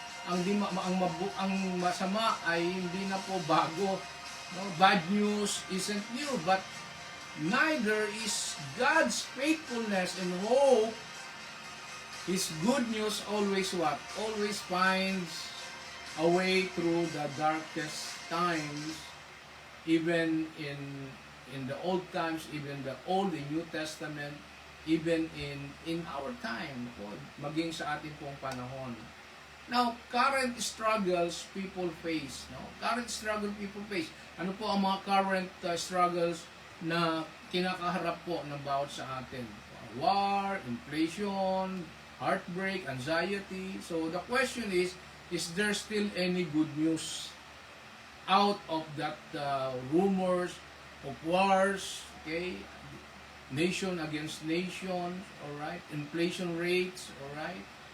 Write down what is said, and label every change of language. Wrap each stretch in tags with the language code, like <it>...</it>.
<tl>Ang masama ay hindi na po bago. No?</tl> <en>Bad news isn't new, but neither is God's faithfulness and hope. His good news always what? Always finds a way through the darkest times, even in the old times, even the Old and New Testament, even in our time,</en> <tl>maging sa ating pong panahon.</tl> <en>Now, current struggles people face, no? Current struggle people face.</en> <tl>Ano po ang mga current struggles na kinakaharap po ng bawat sa atin?</tl> <en>War, inflation, heartbreak, anxiety. So the question is there still any good news out of that rumors of wars, okay? Nation against nation, all right? Inflation rates, all right?</en>